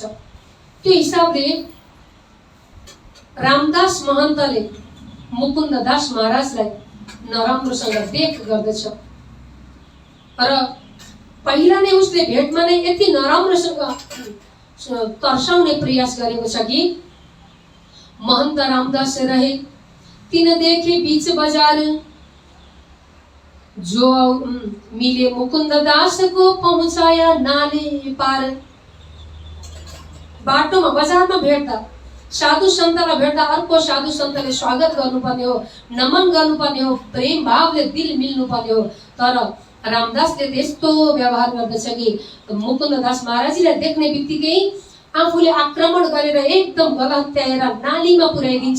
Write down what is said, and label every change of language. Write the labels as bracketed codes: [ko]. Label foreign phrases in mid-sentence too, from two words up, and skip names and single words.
[ne] त्यो हिसाबले रामदास महन्तले मुकुन्ददास महाराजलाई नराम्रोसँग देख गर्दछ। र पहिला नै उसले भेटमा नै यति नराम्रोसँग तर्साउने प्रयास गरेको छ कि [hi] महन्त रामदास रहे तिन देखे बीच बजार, जो मिले मुकुन्ददास को पहुँचाया नाले पार। [ne] बाटोमा, बजारमा भेट्दा, साधु सन्तलाई भेट्दा अर्को साधु सन्तले स्वागत गर्नुपर्ने हो, नमन गर्नुपर्ने हो, प्रेम भावले दिल मिल्नुपर्ने हो। तर रामदासले त्यस्तो व्यवहार गर्दछ कि मुकुन्ददास महाराजलाई देख्ने बित्तिकै आफूले आक्रमण गरेर एकदम गलत्याएर नालीमा पुर्याइदिन्छ।